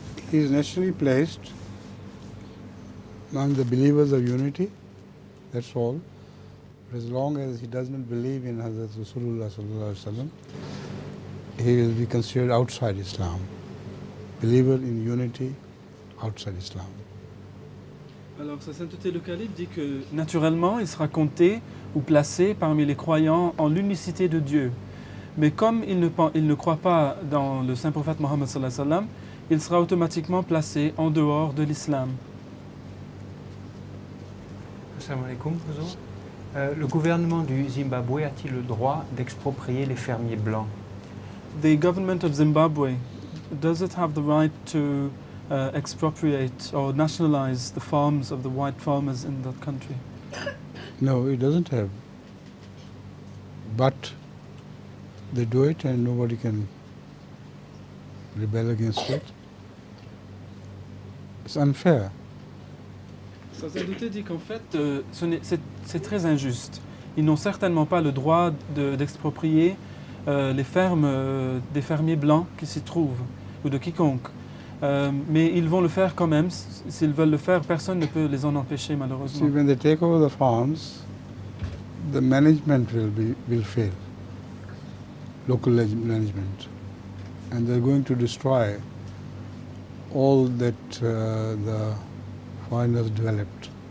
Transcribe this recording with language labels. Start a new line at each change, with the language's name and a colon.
English: He is naturally placed among the believers of unity, that's all. But as long as he does not believe in Hazrat Rasulullah sallallahu alaihi wasallam, he will be considered outside Islam. Believer in unity, outside Islam.
French: Alors, sa sainteté le calife dit que naturellement, il sera compté ou placé parmi les croyants en l'unicité de Dieu. Mais comme il ne croit pas dans le saint prophète Mohammed sallallahu alayhi wa sallam, il sera automatiquement placé en dehors de l'islam.
Arabic: Assalamu alaikum.
French: Le gouvernement du Zimbabwe a-t-il le droit d'exproprier les fermiers blancs?
English: The government of Zimbabwe, does it have the right to expropriate or nationalize the farms of the white farmers in that country? No, it doesn't have. But they do it and nobody can rebel against it. It's unfair.
French: Sa sainteté dit qu'en fait, c'est très injuste. Ils n'ont certainement pas le droit d'exproprier les fermes des fermiers blancs qui s'y trouvent, ou de quiconque. Mais ils vont le faire quand même. S'ils veulent le faire, personne ne peut les en empêcher, malheureusement.
English: See, when they take over the farms, the management will fail, local management, and they're going to destroy all that the foreigners developed.